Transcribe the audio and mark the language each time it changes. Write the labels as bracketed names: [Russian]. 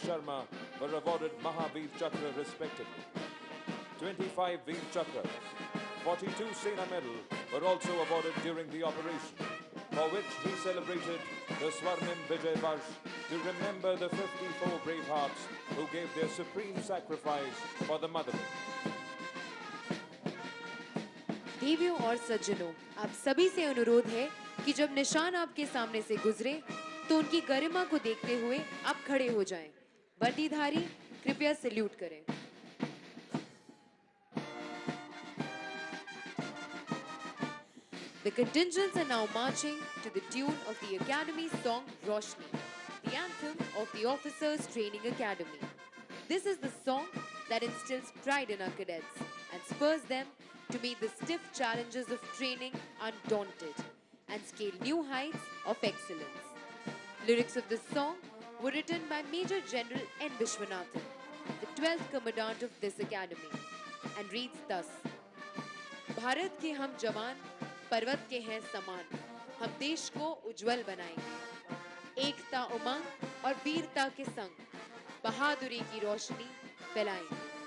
[English] Sharma were awarded Mahavir Chakra respectively. 25 Veer Chakras, 42 Sena Medal were also awarded during the operation, for which he celebrated the Swarnim Vijay Varsh to remember the 54 bravehearts who gave their supreme sacrifice for the motherland. [Hindi] देवियों और सज्जनों, आप सभी से अनुरोध है कि जब निशान आपके सामने से गुजरे तो उनकी गरिमा को देखते हुए आप खड़े हो जाएं। वर्दीधारी कृपया सैल्यूट करें। [English] The contingents are now marching to the tune of the Academy song Roshni, the anthem of the Officers Training Academy. This is the song that instills pride in our cadets and spurs them to meet the stiff challenges of training undaunted and scale new heights of excellence. Lyrics of this song were written by Major General N. Vishwanathan, the 12th Commandant of this academy, and reads thus: [Hindi] Bharat के हम जवान पर्वत के हैं समान, हम देश को उज्जवल बनाएंगे, एकता उमंग और वीरता के संग बहादुरी की रोशनी फैलाएंगे।